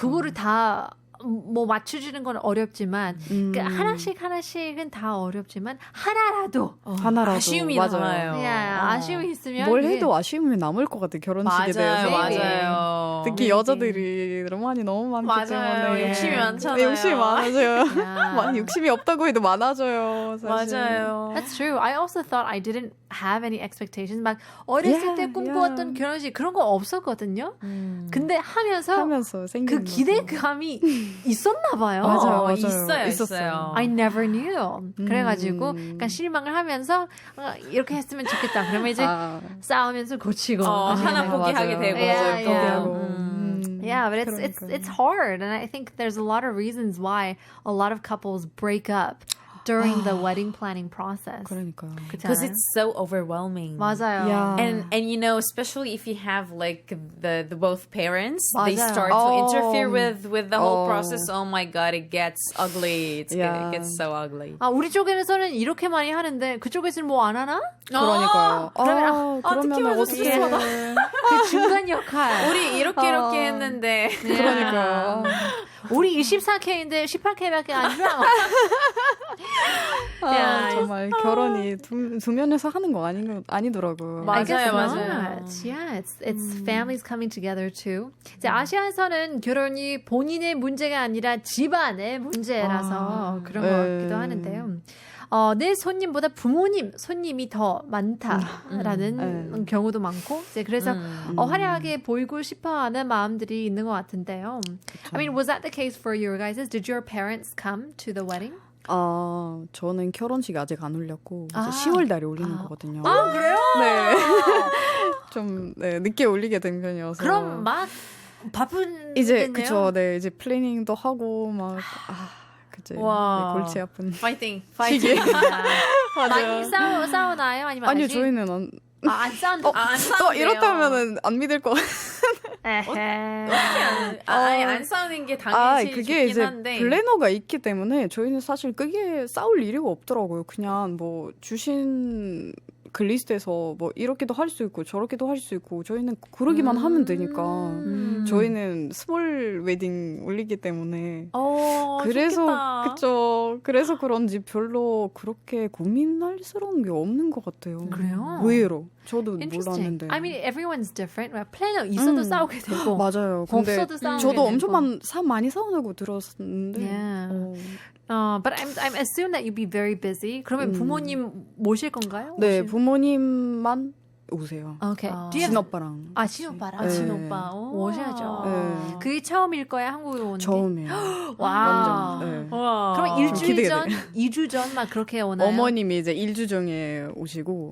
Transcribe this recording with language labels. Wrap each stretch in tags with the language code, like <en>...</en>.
<ko>그거를 다 뭐 맞춰주는 건 어렵지만 그 하나씩은 다 어렵지만 하나라도 아쉬움이 맞아요. 남아요. 아쉬움이 있으면 뭘 그게 해도 아쉬움이 남을 것 같아 결혼식에 대해서. 맞아요. 특히 여자들이 로망이 너무 많기 맞아요. 때문에 욕심이 많잖아요. 욕심이 많아져요. 많이 욕심이 없다고 해도 많아져요. 사실. 맞아요.</ko> <en>That's true. I also thought I didn't have any expectations.</en> <ko>막 어렸을 때 꿈꿔왔던 결혼식 그런 거 없었거든요. 근데 하면서 생기는 그 기대감이 있었나 봐요. 맞아요. 있어요.</ko> <en>I never knew.</en> <ko>그래가지고 약간 실망을 하면서 이렇게 했으면 좋겠다. 그러면 이제 싸우면서 고치고 하나 포기하게 되고 포기하고.</ko> <en>Yeah, but it's hard, and I think there's a lot of reasons why a lot of couples break up during the wedding planning process.</en> <ko>그러니까요. 그렇지</ko> <en>Because</en> <ko>않아요?</ko> <en>it's so overwhelming.</en> <ko>맞아요.</ko> <en>Yeah. And you know, especially if you have like the both parents, they</en> <ko>맞아요.</ko> <en>start to interfere with the whole process. Oh my god, it gets ugly. It Yeah. gets so ugly.</en> <ko>아, 우리 쪽에서는 이렇게 많이 하는데 그쪽에서는 뭐 안 하나? 그러니까요. 그러면- 그러면 어떡해, 그 중간 역할. 우리 이렇게 했는데. 그러니까요. 우리 24K인데 18K밖에 안 줘. 정말 결혼이 두 면에서 하는 거 아니더라고요. 맞아요,</ko> <en>I guess</en> <ko>맞아요.</ko> <en>not. Yeah, it's families coming together too.</en> <ko>이제 아시아에서는 결혼이 본인의 문제가 아니라 집안의 문제라서 그런 것 같기도 하는데요. 내 손님보다 손님이 더 많다라는 경우도 많고, 이제 그래서 화려하게 보이고 싶어하는 마음들이 있는 것 같은데요.</ko> <en>I mean, was that the case for you guys? Did your parents come to the wedding?</en> <ko>저는 결혼식 아직 안 올렸고 이제 10월 달에 올리는 거거든요. 아, 그래요? 네. 좀 늦게 올리게 된 편이어서. 그럼 막 바쁜 이제 그쵸, 네 이제 플래닝도 하고 막 그치. 와. 네, 골치 아픈.</ko> <en>Fighting.</en> <ko>많이 싸우나요? 아니면 아니요, 아직? 저희는 안 싸운다. 안 싸운대요. 이렇다면은 안 믿을 것 같아요. 아니 안 싸우는 게 당연히 그게 좋긴 이제 한데. 플래너가 있기 때문에 저희는 사실 그게 싸울 일이 없더라고요. 그냥 뭐 주신 글리스트에서 뭐 이렇게도 할 수 있고 저렇게도 할 수 있고 저희는 그러기만 하면 되니까 저희는 스몰 웨딩 올리기 때문에 그래서 좋겠다. 그쵸. 그래서 그런지 별로 그렇게 고민할스러운 게 없는 것 같아요. 그래요? 의외로 저도</ko> <en>Interesting. I mean, everyone's different.</en> <ko>플래너 있어도 싸우게 되고. 맞아요. 근데 없어도 싸우게 저도 되고. 엄청 많이 싸우고 들었는데.</ko> <en>Yeah. But I'm assume that you'd be very busy.</en> <ko>그러면 부모님 모실 건가요? 네, 부모님만 오세요.</ko> <en>Okay.</en> <ko>친오빠랑. 친오빠랑. 네. 친오빠. 오셔야죠. 네. 그게 처음일 거야, 한국에 오는 게? 처음이에요. 와. 완전. 네. 와. 그럼 일주일 기대가 전, 2주 전 막 그렇게 오나요? 어머님이 이제 1주 전에 오시고</ko>